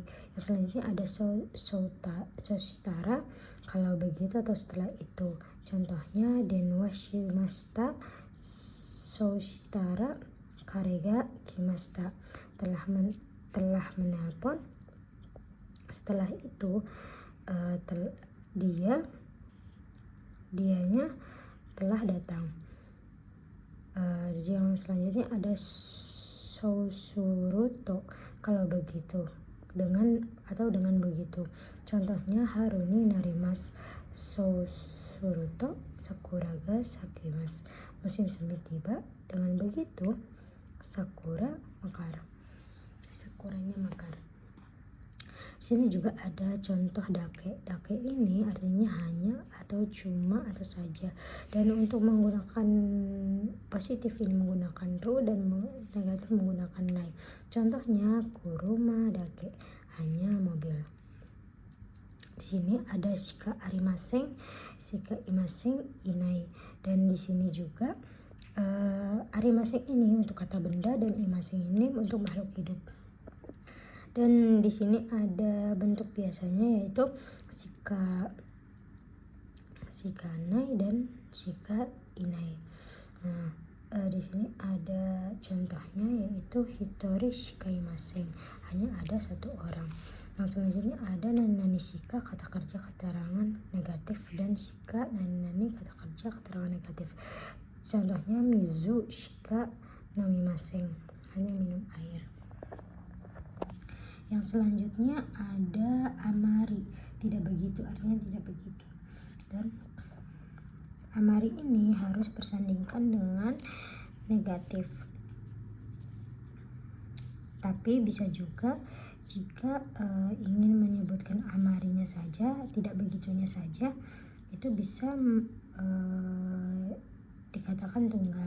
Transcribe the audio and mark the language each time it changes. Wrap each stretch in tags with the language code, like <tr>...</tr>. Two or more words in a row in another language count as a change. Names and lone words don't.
<id>Yang selanjutnya ada soshitara, kalau begitu atau setelah itu.</id> <ja>Contohnya 電話しました、そしたら彼が来ました,</ja> <id>telah menelpon, setelah itu dianya telah datang. Yang selanjutnya ada sousuruto, kalau begitu, dengan begitu.</id> <ja>Contohnya 春になります、そうすると桜が咲きます,</ja> <id>musim semi tiba, dengan begitu sakuranya mekar. Sini juga ada contoh dake. Dake ini artinya hanya atau cuma atau saja. Dan untuk menggunakan positif ini menggunakan ru dan negatif menggunakan nai. Contohnya</id> <ja>車だけ,</ja> <id>hanya mobil.</id> <ja>Di sini ada しかありません、しかいません いない.</ja> <id>Dan di sini juga arimasen ini untuk kata benda dan imasen ini untuk makhluk hidup. Dan di sini ada bentuk biasanya yaitu</id> <ja>しかない</ja> <id>dan</id> <ja>しかいない.</ja> <id>Nah, di sini ada contohnya yaitu</id> <ja>一人しかいません,</ja> <id>hanya ada satu orang. Yang selanjutnya ada</id> <ja>何しか,</ja> <id>kata kerja keterangan negatif, dan</id> <ja>しか何</ja> <id>kata kerja keterangan negatif.</id> <ja>Contohnya 水しか飲みません,</ja> <id>hanya minum air. Yang selanjutnya ada amari, tidak begitu, artinya tidak begitu. Dan amari ini harus bersandingkan dengan negatif. Tapi bisa juga jika ingin menyebutkan amarinya saja, tidak begitunya saja, itu bisa dikatakan tunggal.</id>